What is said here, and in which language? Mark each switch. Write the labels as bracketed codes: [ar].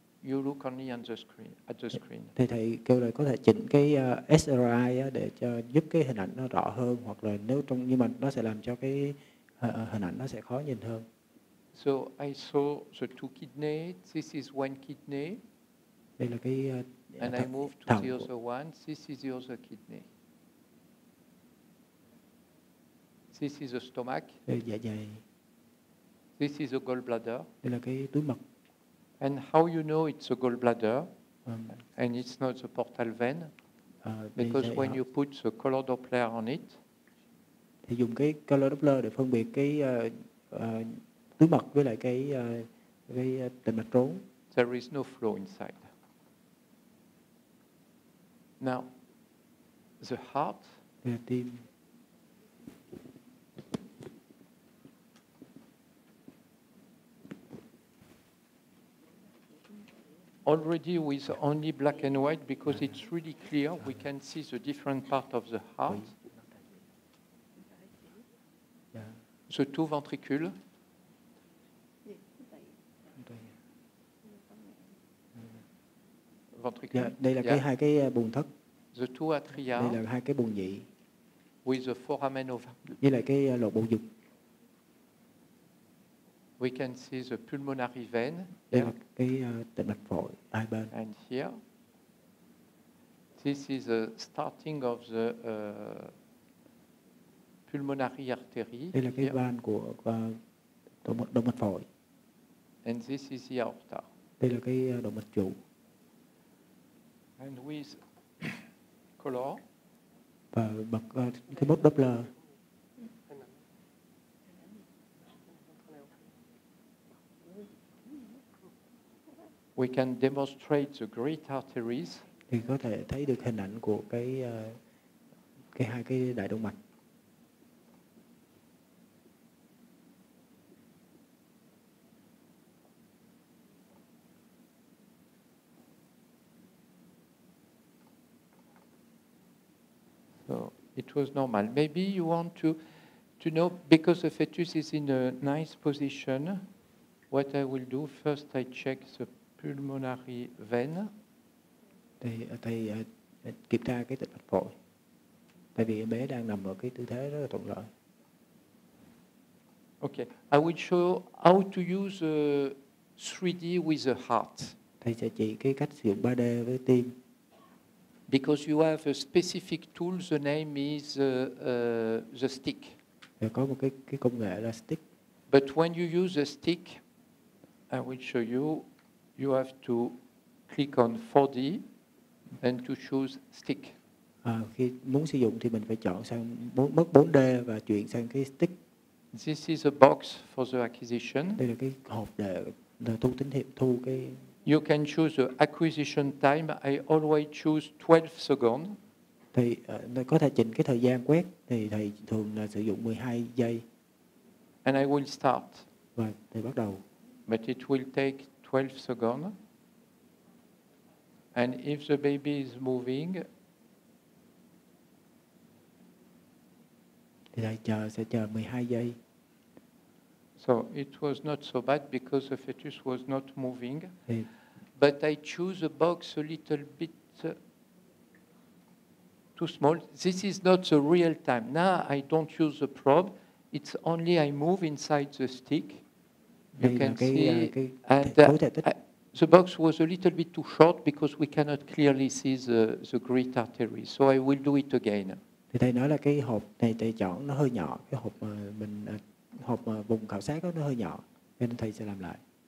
[en] you look only on the screen, at the screen. [vi] Thì thầy kêu là có thể chỉnh cái SRI á, để cho giúp cái hình ảnh nó rõ hơn, hoặc là nếu trong, nhưng mà nó sẽ làm cho cái hình ảnh nó sẽ khó nhìn hơn. [en] So I saw the two kidney. This is one kidney. [vi] Đây là cái [en] And I move to the other one. This is the other kidney. This is the stomach. [vi] Đây dạ dày. [en] This is the gallbladder. [vi] Đây là cái túi mật. [en] And how you know it's a gallbladder and it's not the portal vein? Because when you put the color Doppler on it, [vi] thì dùng cái color Doppler để phân biệt cái túi mật với lại cái tĩnh mạch rốn. [en] there is no flow inside. Now, the heart, [vi] tim. [en] already with only black and white, because it's really clear, we can see the different part of the heart. The two ventricules. [vi] Đây là cái hai cái buồng thất. [en] The two atria. [vi] Đây là hai cái buồng nhị. [en] With the foramen ovale. [vi] Với lại cái lỗ bầu dục. [en] We can see the pulmonary vein. [vi] Đây là cái tĩnh mạch phổi hai bên. [en] And here, this is the starting of the pulmonary artery. [vi] Đây là cái van của động mạch phổi. [en] And this is the aorta. [vi] Đây là cái động mạch trụ. [en] And with color. [vi] Và bật cái bốt Doppler. [en] We can demonstrate the great arteries. [vi] Thì có thể thấy được hình ảnh của cái hai cái đại động mạch. [en] So it was normal. Maybe you want to know, because the fetus is in a nice position, what I will do, first I check the pulmonary vein. [vi] Thì thầy kiểm tra cái tĩnh mạch phổi. Tại vì em bé đang nằm ở cái tư thế rất là thuận lợi. [en] Okay, I will show how to use 3D with the heart. [vi] Thầy sẽ chỉ cái cách sử dụng 3D với tim. [en] Because you have a specific tool, the name is the stick. [vi] Và có một cái công nghệ là stick. [en] But when you use the stick, I will show you, you have to click on 4D and to choose stick. [vi] Khi muốn sử dụng thì mình phải chọn sang mức 4D và chuyển sang cái stick. [en] This is a box for the acquisition. [vi] Đây là cái hộp để thu tín hiệu, thu cái. [en] You can choose the acquisition time. I always choose 12 seconds. [vi] Thì có thể chỉnh cái thời gian quét, thì thầy thường là sử dụng 12 giây. [en] And I will start. [vi] Và thầy bắt đầu. [en] But it will take 12 seconds. And if the baby is moving, [vi] thì thầy sẽ chờ 12 giây. [en] So it was not so bad because the fetus was not moving. [vi] Thì, [en] but I choose a box a little bit too small. This is not the real time. Now I don't use the probe. It's only I move inside the stick. You can see. And the box was a little bit too short because we cannot clearly see the great artery. So I will do it again. [vi] Thì thầy nói là cái hộp này thầy chọn nó hơi nhỏ, cái hộp mà mình vùng khảo sát đó nó hơi nhỏ, nên thầy sẽ làm lại.